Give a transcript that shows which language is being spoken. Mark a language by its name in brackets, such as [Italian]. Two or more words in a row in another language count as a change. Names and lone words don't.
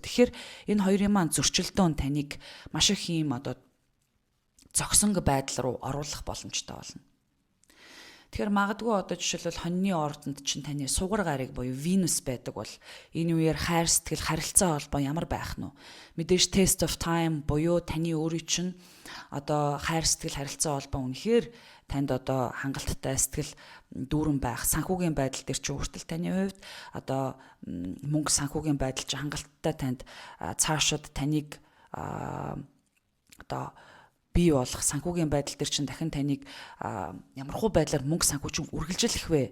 [Mongolian] Тэгэхээр энэ хоёрын маань зөрчилдөөн таныг маш их юм одоо зогсонго байдал руу оруулах боломжтой болно. Тэгэхээр магадгүй одоо жишээлбэл хоньны ордонд чинь таны сугар гариг буюу Venus байдаг бол энэ үеэр хайр сэтгэл харилцаа холбоо ямар байх нь вэ? Мэдээж [English] test of time [Mongolian] буюу таны өөрийн чинь одоо хайр сэтгэл харилцаа холбоо үнэхээр танд одоо хангалттай сэтгэл дүүрэн байх, санхүүгийн байдал дээр чи хүртэл таны хувьд одоо мөнгө санхүүгийн байдал чи хангалттай танд цаашид таныг одоо бий болох санхүүгийн байдал дээр чинь дахин таныг ямархуу байдлаар мөнгө санхүү чинь үргэлжлэх вэ?